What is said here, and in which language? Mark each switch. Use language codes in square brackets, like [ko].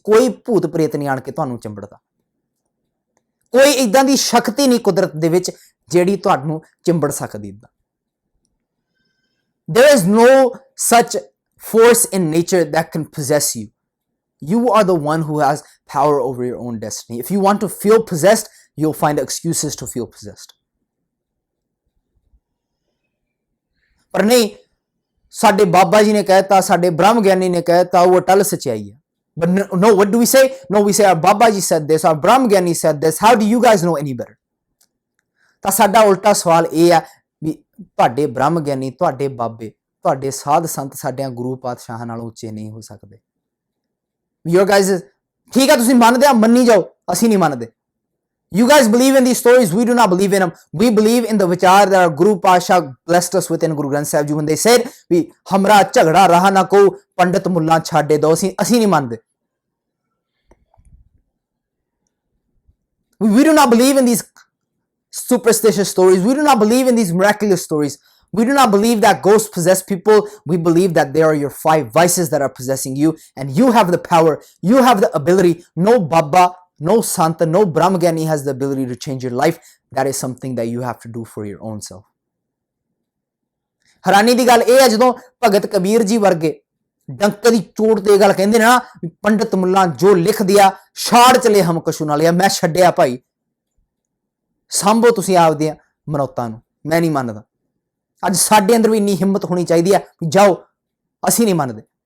[pa] ਕੋਈ ਭੂਤ ਪ੍ਰੇਤ ਨਹੀਂ ਆਣ ਕੇ ਤੁਹਾਨੂੰ ਚਿੰਬੜਦਾ, ਕੋਈ ਇਦਾਂ ਦੀ ਸ਼ਕਤੀ ਨਹੀਂ ਕੁਦਰਤ ਦੇ ਵਿੱਚ ਜਿਹੜੀ ਤੁਹਾਨੂੰ ਚਿੰਬੜ ਸਕਦੀ। [en] ਇਦਾਂ there is no such force in nature that can possess you. You are the one who has power over your own destiny. If you want to feel possessed, you'll find excuses to feel possessed. [pa] ਪਰ ਨਹੀਂ, ਸਾਡੇ ਬਾਬਾ ਜੀ ਨੇ ਕਹਿਤਾ, ਸਾਡੇ ਬ੍ਰਹਮ ਗਿਆਨੀ ਨੇ ਕਹਿਤਾ, ਉਹ ਅਟਲ ਸੱਚਾਈ ਹੈ। [en] But no, what do we say? No, we say our Baba ji said this, our Brahm Gyani said this. How do you guys know any better? [pa] ਤਾਂ ਸਾਡਾ ਉਲਟਾ ਸਵਾਲ ਇਹ ਆ ਵੀ ਤੁਹਾਡੇ ਬ੍ਰਹਮ ਗਿਆਨੀ, ਤੁਹਾਡੇ ਬਾਬੇ, ਤੁਹਾਡੇ ਸਾਧ ਸੰਤ ਸਾਡਿਆਂ ਗੁਰੂ ਪਾਤਸ਼ਾਹਾਂ ਨਾਲੋਂ ਉੱਚੇ ਨਹੀਂ ਹੋ ਸਕਦੇ। [en] Your guys, [pa] ਠੀਕ ਹੈ ਤੁਸੀਂ ਮੰਨਦੇ ਆ, ਮੰਨੀ ਜਾਓ, ਅਸੀਂ ਨਹੀਂ ਮੰਨਦੇ। [en] You guys believe in these stories, we do not believe in them. We believe in the vichar that our Guru Pasha blessed us with in Guru Granth Sahib Ji when they said, we [pa] hamra ਝਗੜਾ ਰਹਾ ਨਾ ਕੋ ਪੰਡਤ ਮੁੱਲਾ ਛਾੜੇ ਦੋ, ਅਸੀਂ ਨਹੀਂ ਮੰਨਦੇ। [en] We do not believe in these superstitious stories. We do not believe in these miraculous stories. We do not believe that ghosts possess people. We believe that they are your 5 vices that are possessing you, and you have the power, you have the ability. No Baba, no Santa, no Brahmagani has the ability to change your life. That is something that you have to do for your own self. [pa] ਹੈਰਾਨੀ ਦੀ ਗੱਲ ਇਹ ਹੈ ਜਦੋਂ ਭਗਤ ਕਬੀਰ ਜੀ ਵਰਗੇ ਡੰਕ ਦੀ ਚੋਟ ਤੇ ਇਹ ਗੱਲ ਕਹਿੰਦੇ ਨੇ ਨਾ, ਪੰਡਤ ਮੁੱਲਾ ਜੋ ਲਿਖ ਦਿਆ ਛਾੜ ਚਲੇ ਹਮ ਕਛੂ ਨਾ ਲਿਆ, ਮੈਂ ਛੱਡਿਆ ਭਾਈ, ਸਾਂਭੋ ਤੁਸੀਂ ਆਪਦੀਆਂ ਮਨੌਤਾਂ ਨੂੰ, ਮੈਂ ਨਹੀਂ ਮੰਨਦਾ। ਅੱਜ ਸਾਡੇ ਅੰਦਰ ਵੀ ਇੰਨੀ ਹਿੰਮਤ ਹੋਣੀ ਚਾਹੀਦੀ ਹੈ, ਜਾਓ ਅਸੀਂ ਨਹੀਂ ਮੰਨਦੇ।